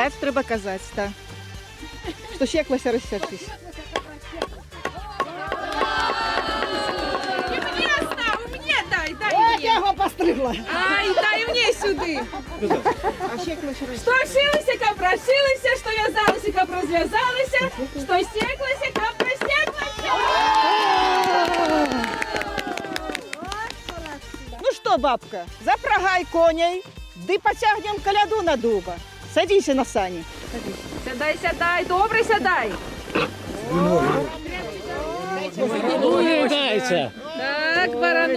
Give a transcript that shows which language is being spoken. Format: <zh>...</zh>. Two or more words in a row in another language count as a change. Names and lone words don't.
<uk>Так треба казати, так. Що секлася, розсячися. Ой, я його постригла. Ай, дай мені сюди. А секлася, Що шилися, каб розшилися, що в'язалися, каб розв'язалися, що секлися, каб розсеклися.</uk> <ru>Ну что, бабка, запрягай коней, да потягнем коляду на дуба. Садись на сани.</ru> <uk>Сядай, добре сядай. Так, барану.</uk>